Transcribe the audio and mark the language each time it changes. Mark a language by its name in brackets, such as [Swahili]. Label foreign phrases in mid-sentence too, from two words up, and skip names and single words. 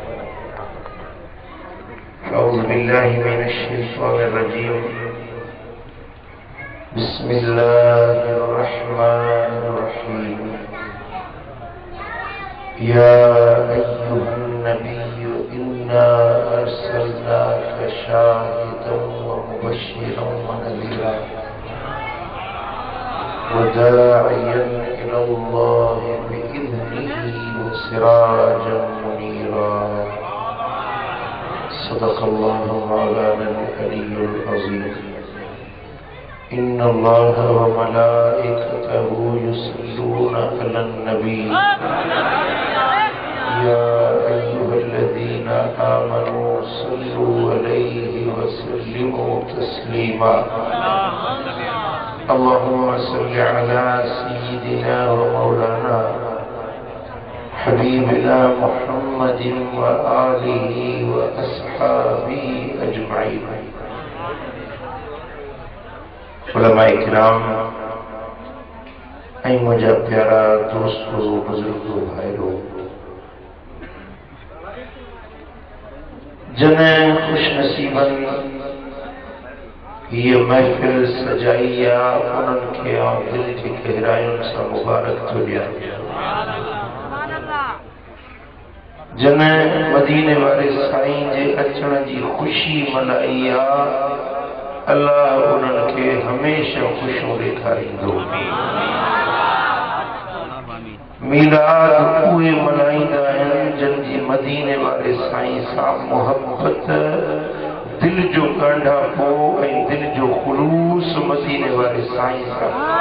[Arabic] أعوذ بالله من الشيطان الرجيم بسم الله الرحمن الرحيم يا أيها النبي إنا أرسلناك شاهدا ومبشرا ونذيرا وداعيا إلى الله بإذنه وسراجا منيرا صدق الله مولانا العلي العظيم إن الله وملائكته يصلون على النبي يا أيها الذين آمنوا صلوا عليه وسلموا تسليما اللهم صل على سيدنا ومولانا حبيبنا محمد وآله وأصحابه أجمعين [Sindhi] उलमाए किराम ऐं मुझा प्यारा दोस्तों बुजुर्गों भाइयों जने खुशनसीबन ये महफिल सजाई उन्हनि खे दिल की गहरायुनि सां मुबारक थो ॾियां जने मदीने वारे साईं जे अचण जी ख़ुशी मनाई अल्लाह उन्हनि खे हमेशा ख़ुशियूं ॾेखारींदो मीलाद उहे मल्हाईंदा आहिनि जिन जी मदीने वारे साईं सां मोहब्बत दिल जो ॻंढापो ऐं दिल जो ख़ुलूस मदीने वारे साईं सां